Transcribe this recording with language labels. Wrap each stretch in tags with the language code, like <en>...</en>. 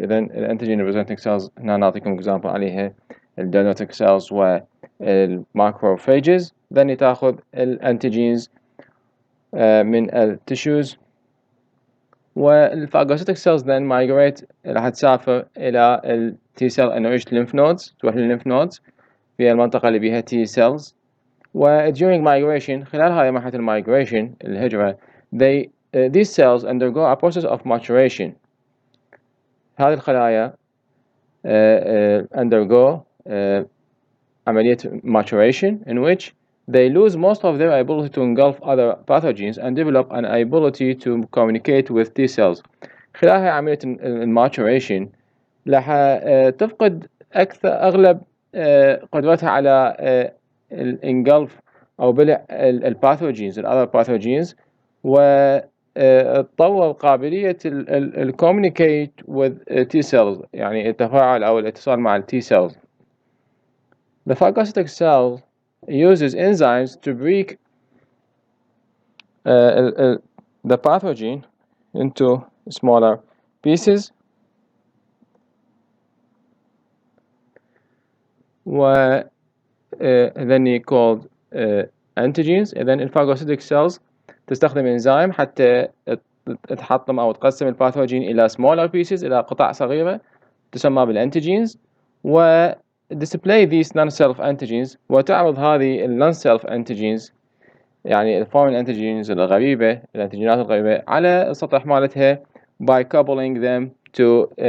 <ar>إذن الانتيجين presenting cells هنا نعطيكم example عليها dendritic cells والmacrophages. then تأخذ الانتيجينز من التشوز، والphagocytic cells then migrate راح تسافر إلى ال T cell enriched lymph nodes، تروح للlymph nodes في المنطقة اللي بيها T cells.</ar> <en>و during migration</en> <ar>خلال هاي مرحلة المigration الهجرة</ar> <en>these cells undergo a process of maturation.</en> <ar>هذه الخلايا</ar> <en>undergo عملية maturation in which they lose most of their ability to engulf other pathogens and develop an ability to communicate with T cells.</en> <ar>خلال هاي عملية maturation راح تفقد أغلب قدرتها على engulf أو بلع pathogens</ar> <en>other pathogens،</en> <ar>وتطور قابلية</ar> <en>communicate with T cells،</en> <ar>يعني التفاعل أو الاتصال مع T cells.</ar> <en>The phagocytic cell uses enzymes to break the pathogen into smaller pieces، then called antigens.</en> <ar>إذن الphagocytic cells تستخدم إنزيم حتى تحطم أو تقسم الباثوجين إلى smaller pieces، إلى قطع صغيرة تسمى بالانتيجينز، و</ar> <en>display these non-self antigens،</en> <ar>وتعرض هذه non-self antigens يعني الفورين انتيجينز الغريبة، الانتيجينات الغريبة على السطح مالتها</ar> <en>by coupling them to</en>